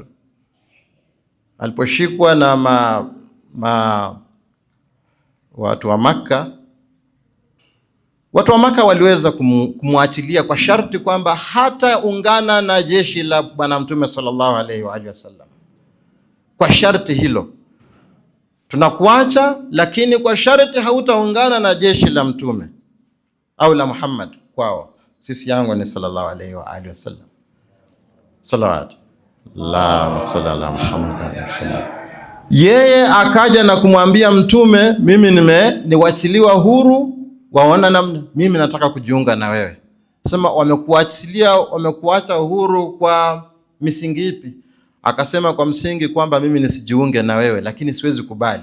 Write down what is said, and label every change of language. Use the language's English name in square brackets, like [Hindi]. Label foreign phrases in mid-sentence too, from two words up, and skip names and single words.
[Swahili] Aliposhikwa na watu wa Makka, watu wa Makka waliweza kumwachilia kwa sharti kwamba hata ungana na jeshi la Bwana Mtume [Arabic] صلى الله عليه وآله وسلم. [Swahili] Kwa sharti hilo, tunakuacha lakini kwa sharti hautaungana na jeshi la Mtume au la Muhammad kwao. Sisi yangu ni [Arabic] صلى الله عليه وآله وسلم. صلوات اللهم صل على محمد. [Swahili] Yeye akaja na kumwambia Mtume, mimi niwachiliwa huru, waona namna mimi nataka kujiunga na wewe. Sema wamekuacha huru kwa misingi ipi? Akasema kwa msingi kwamba mimi nisijiunge na wewe, lakini siwezi kubali.